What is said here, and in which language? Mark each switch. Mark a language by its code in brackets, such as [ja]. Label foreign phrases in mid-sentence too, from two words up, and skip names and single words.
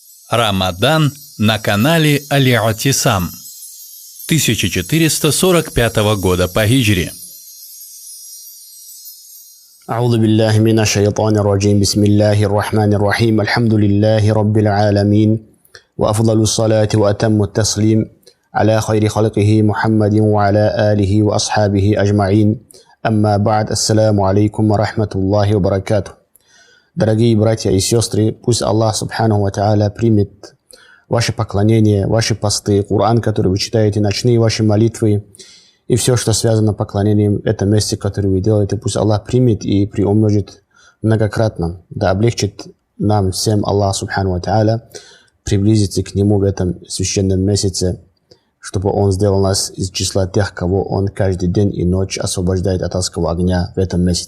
[ru] Рамадан на канале Аль-Атисам 1445 года по хиджре. [ar] أعوذ بالله من الشيطان الرجيم بسم الله الرحمن الرحيم الحمد لله رب العالمين وأفضل الصلاة وأتم التسليم على خير خلقه محمد وعلى آله وأصحابه أجمعين أما بعد السلام عليكم ورحمة الله وبركاته. [ru] Дорогие братья и сестры, пусть Аллах [ar] سبحانه وتعالى [ru] примет ваши поклонения, ваши посты, Коран, который вы читаете, ночные ваши молитвы и все, что связано с поклонением, это месте, которое вы делаете, пусть Аллах примет и приумножит многократно, да облегчит нам всем Аллах [ar] سبحانه وتعالى [ru] приблизиться к Нему в этом священном месяце, чтобы Он сделал нас из числа тех, кого Он каждый день и ночь освобождает от адского огня в этом месяце.